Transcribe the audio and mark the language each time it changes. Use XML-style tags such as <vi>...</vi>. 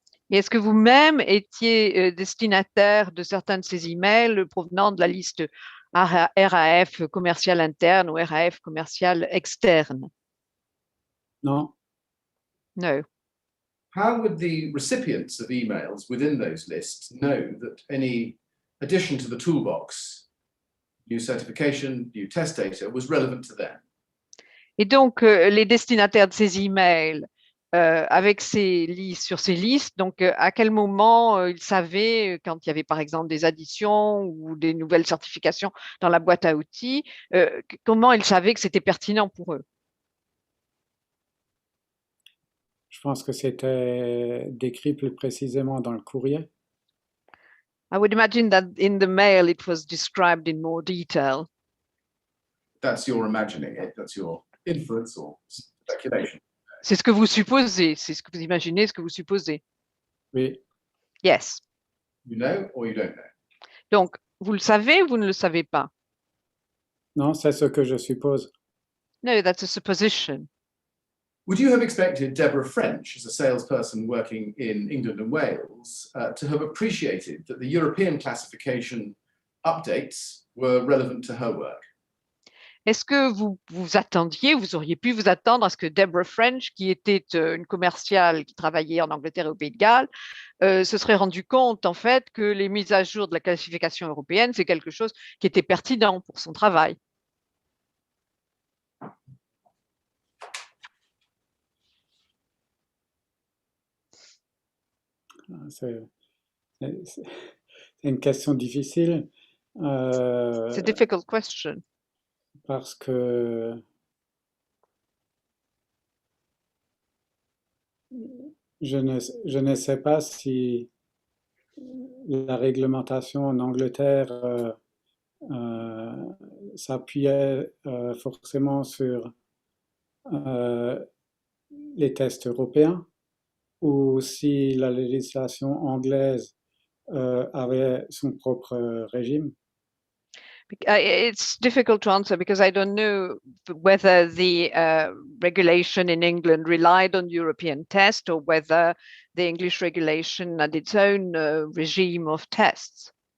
<fr>Et est-ce que vous-même étiez destinataire de certains de ces emails provenant de la liste RAF commercial interne ou RAF commercial externe? Non.</fr> <en>No. How would the recipients of emails within those lists know that any addition to the toolbox, new certification, new test data, was relevant to them?</en> <fr>Et donc, les destinataires de ces emails avec ces listes, sur ces listes, donc à quel moment ils savaient, quand il y avait par exemple des additions ou des nouvelles certifications dans la boîte à outils, comment ils savaient que c'était pertinent pour eux? Je pense que c'était décrit plus précisément dans le courrier.</fr> <en>I would imagine that in the mail it was described in more detail. That's your imagining it, that's your inference or speculation.</en> <fr>C'est ce que vous supposez, c'est ce que vous imaginez, ce que vous supposez. Oui.</fr> <en>Yes. You know or you don't know?</en> <fr>Donc, vous le savez ou vous ne le savez pas? Non, c'est ce que je suppose.</fr> <en>No, that's a supposition. Would you have expected Deborah French, as a salesperson working in England and Wales, to have appreciated that the European classification updates were relevant to her work?</en> <fr>Est-ce que vous attendiez, vous auriez pu vous attendre à ce que Deborah French, qui était une commerciale qui travaillait en Angleterre et au Pays de Galles, se serait rendu compte en fait que les mises à jour de la classification européenne, c'est quelque chose qui était pertinent pour son travail? C'est une question difficile. C'est</fr> <en>a difficult question.</en> <fr>Parce que je ne sais pas si la réglementation en Angleterre s'appuyait forcément sur les tests européens ou si la législation anglaise avait son propre régime.</fr> <en>It's difficult to answer because I don't know whether the regulation in England relied on European test or whether the English regulation had its own regime of tests.</en>